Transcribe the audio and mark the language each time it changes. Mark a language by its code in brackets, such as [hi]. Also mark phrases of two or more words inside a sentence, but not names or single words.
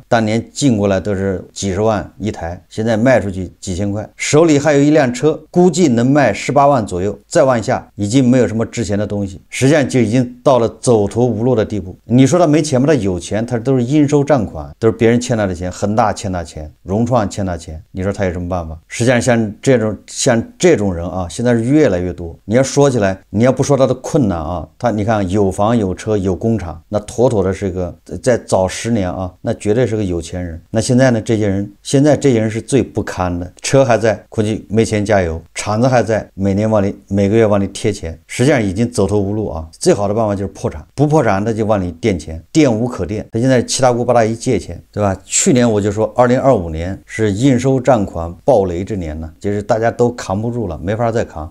[zh] 當年進過來都是幾十萬一台，現在賣出去幾千塊，手裡還有一輛車，估計能賣18萬左右，再往下已經沒有什麼值錢的東西，實際上就已經到了走投無路的地步。你說他沒錢吗？他有錢，他都是應收賬款，都是別人欠他的錢，恒大欠他錢，融創欠他錢，你說他有什麼辦法？實際上像這種人現在是越來越多。你要說起來，你要不说他的困難他你看有房有车有工厂，那妥妥的是个在早10年那絕對是個有錢人。那現在呢，現在這些人是最不堪的，車還在，估計沒錢加油，廠子還在，每個月往裡貼錢，實際上已經走投無路最好的辦法就是破產，不破產他就往裡墊錢，墊無可墊。他現在七大姑八大姨借錢，對吧？去年我就說2025年是應收賬款暴雷之年呢，就是大家都扛不住了，沒法再扛。